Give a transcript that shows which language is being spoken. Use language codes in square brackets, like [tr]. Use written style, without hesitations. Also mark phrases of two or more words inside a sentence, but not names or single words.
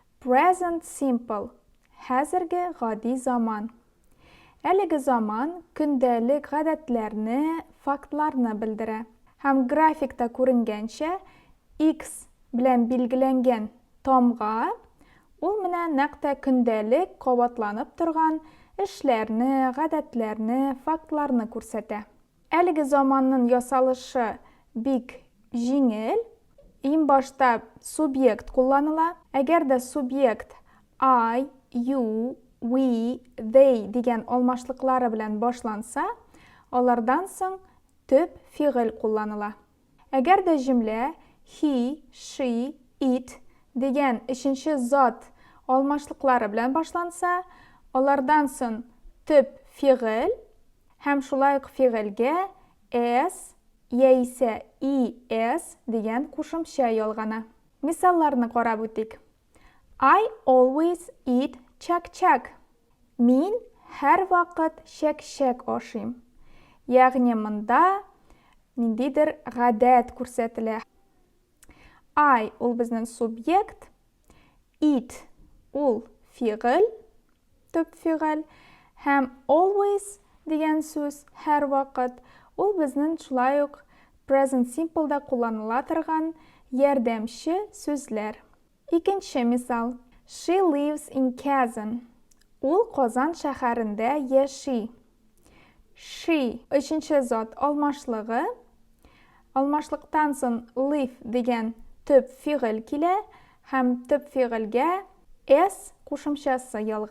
[en] Present simple. [tt] Хәзерге гади заман. Әлеге заман көндәлек гадәтләрне, фактларны белдерә. Һәм графикта күренгәнчә, X белән билгеләнгән тамга ул менә нәкъ көндәлек кабатланып торган эшләрне, гадәтләрне, фактларны күрсәтә. Әлеге заманның ясалышы бик җиңел. Иң башта субъект кулланыла. Әгәр дә субъект [en] I, you, we, they [tt] дигән алмашлыклары белән башланса, алардан соң төп фигыль кулланыла. Әгәр дә җөмлә [en] he, she, it [tt] дигән өченче зат алмашлыклары белән башланса, алардан соң төп фигыль һәм шулай ук фигыльгә s яисә es дигән кушымча ялгана. Мисалларны карап үтик. [en] I always eat чак-чак. [tt] Мин һәр вакыт чәк-чәк ашыйм. Ягъни монда ниндидер гадәт күрсәтелә. I ул безнең субъект, eat ул фигыль, төп фигыль, һәм always дигән сүз һәр вакыт ул безнең шулай ук [en] present simple'да [tt] кулланыла торган ярдәмче сүзләр. Икенче мисал. [en] She lives in Kazan. [tt] Ул Казан шәһәрендә яши. She өченче зат алмашлыгы. Алмашлыктан соң live дигән төп фигыль килә һәм төп фигыльгә s кушымчасы ялгана.